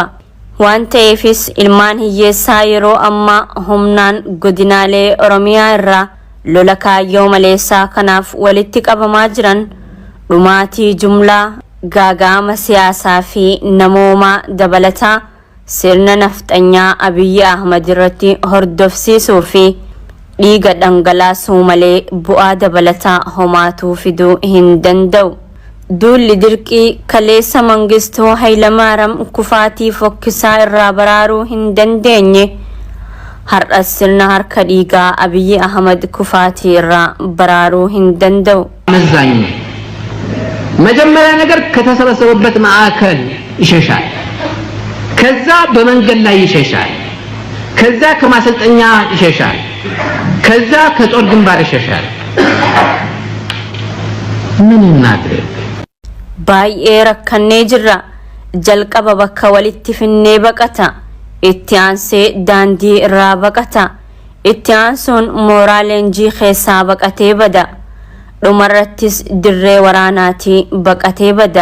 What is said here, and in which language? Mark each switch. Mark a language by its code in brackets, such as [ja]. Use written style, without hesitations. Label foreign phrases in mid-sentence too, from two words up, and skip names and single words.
[om] waan ta'eefis ilmaan hiyyeessaa yeroo ammaa humnaan godinaalee Oromiyaa irraa lola kaayyoo maleessaa kanaaf walitti qabamaa jiran dhumaatii jumlaa gaaga'ama siyaasaa fi namoomaa dabalataa sirna nafxanyaa Abiyyi Ahmad irratti hordofsiisuu fi dhiiga dhangalaasuu malee bu'aa dabalataa homaatuu fiduu hin danda'u. duulli dirqii kaleessa Mangistuu Hayilamaariyaam kufaatii fokkisaa irraa baraaruu hin dandeenye har'as sirna harka dhiigaa Abiyyi Ahmad kufaatii irraa baraaruu hin danda'u. [am] መዛኙ መጀመሪያ ነገር ከተሰበሰበበት ማዕከል ይሸሻል። ከዛ በመንገድ ላይ ይሸሻል። ከዛ ከማሰልጠኛ ይሸሻል። ከዛ ከጦር ግንባር ይሸሻል። ምን እናድርግ? [om] baay'ee rakkannee jirra. jalqaba bakka walitti finnee baqata, itti aansee daandii irraa baqata, itti aansuun mooraa leenjii keessaa baqatee bada, dhumarrattis dirree waraanaatii baqatee bada.